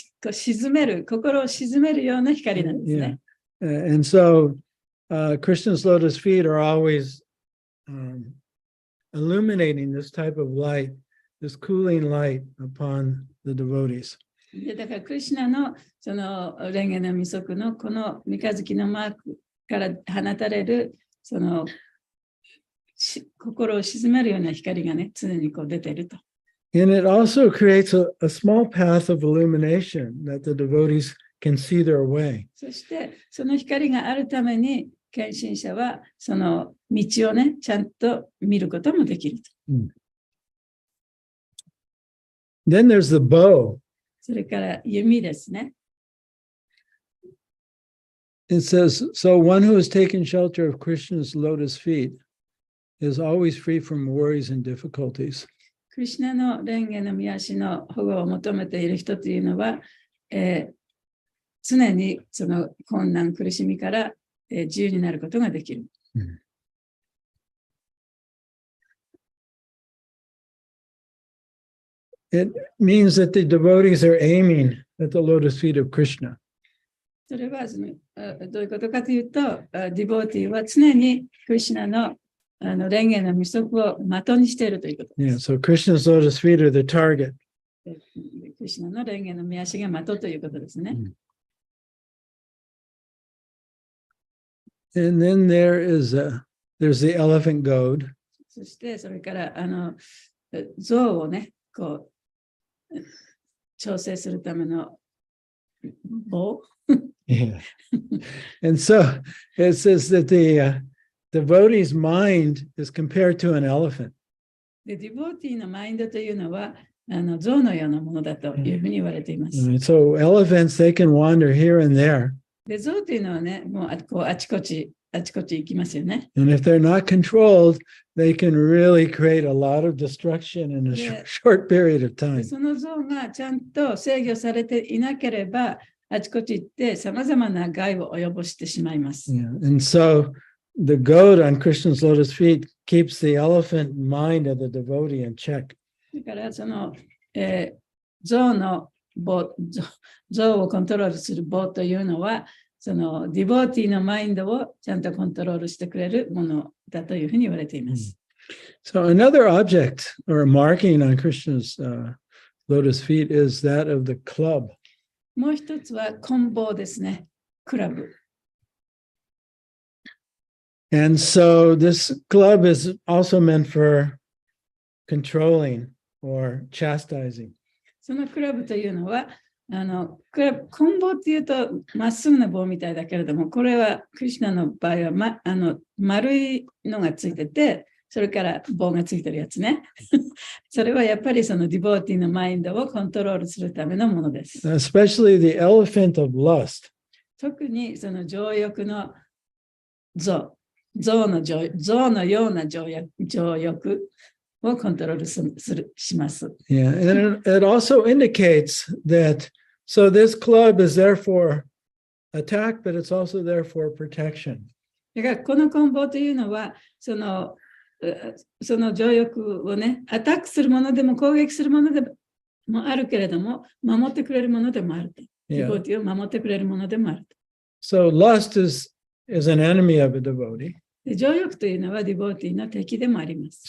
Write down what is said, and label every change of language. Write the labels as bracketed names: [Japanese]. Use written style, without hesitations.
[Japanese] 沈める心を沈めるような光なんですね。 [English] And so Krishna's lotus feet are always illuminating this type of light, this cooling light upon the devotees. [Japanese] でだからクリシュナのそのレンゲのミソクのこの三日月のマークから放たれる、その心を鎮めるような光がね、常にこう出ていると。 [English] And it also creates a small path of illumination that the devotees can see their way. [Japanese] そして、その光があるために、献身者はその道をね、ちゃんと見ることもできると。 [English] Then there's the bow. [Japanese] それから弓ですね。 [English] It says, so one who has taken shelter of Krishna's lotus feet is always free from worries and difficulties. [Japanese] クリシュナの蓮華の御足の保護を求めている人というのは、常にその困難、苦しみから、自由になることができる。 [English] It means that the devotees are aiming at the lotus feet of Krishna. [Japanese] それはどういうことかというと、ディボーティーは常にクリシュナの蓮華の御足を的にしているということです。 [English] Yeah, so Krishna's lotus feet are the target. [Japanese] クリシュナの蓮華の御足が的ということですね。 [English] And then there's the elephant goad. [Japanese] そしてそれから象をね、こう調整するための棒。 [English] Yeah. And so it says that the devotee's mind is compared to an elephant. [Japanese] で、ディボーティーのマインドというのは象のようなものだというふうに言われています。 [English] So elephants, they can wander here and there. [Japanese] で、象というのはね、もうこうあちこち行きますよね。 [English] And if they're not controlled, they can really create a lot of destruction in a short period of time. [Japanese] その象がちゃんと制御されていなければ、あちこち行ってさまざまな害を及ぼしてしまいます。 [English] Yeah. And so the goad on Krishna's lotus feet keeps the elephant mind of the devotee in check. [Japanese] だからその、象の棒、象をコントロールする棒というのは、そのディボーティーのマインドをちゃんとコントロールしてくれるものだというふうに言われています。 [English] So another object or marking on Krishna's lotus feet is that of the club. [Japanese] もう一つは棍棒ですね。クラブ。 [English] And so this club is also meant for controlling or chastising. [Japanese] そのクラブというのは、棍棒っていうとまっすぐな棒みたいだけれども、これはクリシュナの場合は、丸いのがついてて、それから棒がついてるやつね。それはやっぱりそのディボーティーのマインドをコントロールするためのものです。 [English] Especially the elephant of lust. [Japanese] 特にその情欲の象のような情欲をコントロールします。 [English] Yeah, and it also indicates that, so this club is there for attack, but it's also there for protection. [Japanese] だからこの棍棒というのは、その情欲をね、アタックするものでも攻撃するものでもあるけれども、守ってくれるものでもあると。ディボーティーを守ってくれるものでもあると。 [English] So lust is an enemy of a devotee. [Japanese] で、情欲というのはディボーティーの敵でもあります。